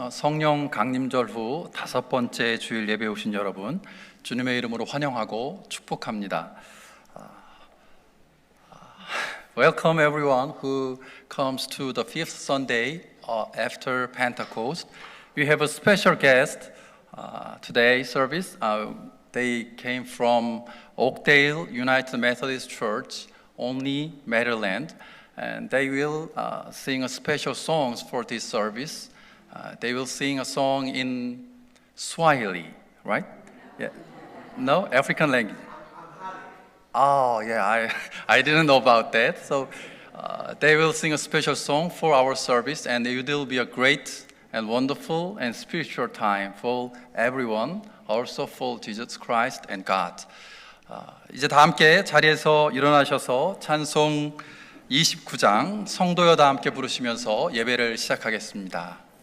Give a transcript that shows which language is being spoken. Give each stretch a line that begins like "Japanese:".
Korean: 성령 강림절 후 5번째 주일 예배에 오신 여러분, 주님의 이름으로 환영하고 축복합니다.
English: Welcome everyone who comes to the fifth Sunday after Pentecost. We have a special guest today's service. They came from Oakdale United Methodist Church, Olney, Maryland, and they will sing a special songs for this service. They will sing a song in Swahili, right? Yeah. No, African language. Oh, yeah, I didn't know about that. So they will sing a special song for our service, and it will be a great and wonderful and spiritual time for everyone, also for Jesus Christ and God.
Korean: 이제 다 함께 자리에서 일어나셔서 찬송 29장 성도여 다 함께 부르시면서 예배를 시작하겠습니다.